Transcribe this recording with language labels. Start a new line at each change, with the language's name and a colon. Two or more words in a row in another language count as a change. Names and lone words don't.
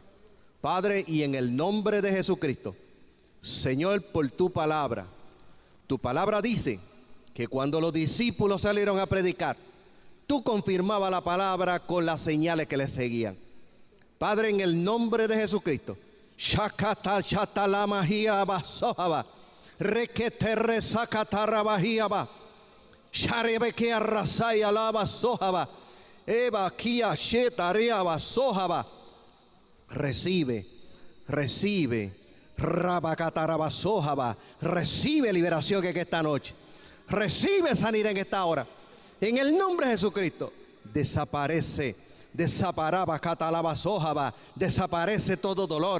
Spanish: Padre, y en el nombre de Jesucristo, Señor, por tu palabra dice que cuando los discípulos salieron a predicar, tú confirmabas la palabra con las señales que les seguían. Padre, en el nombre de Jesucristo, Shakata Shatalama Hiaba Sohaba, Reketerre Sakataraba Hiaba, Sharebeke Arrasai Alaba Sohaba, Eva Kia Shetareaba Sohaba. Recibe Rabacatarabasójaba. Recibe liberación en esta noche. Recibe sanidad en esta hora. En el nombre de Jesucristo. Desaparece. Desaparaba catalabasójaba. Desaparece todo dolor.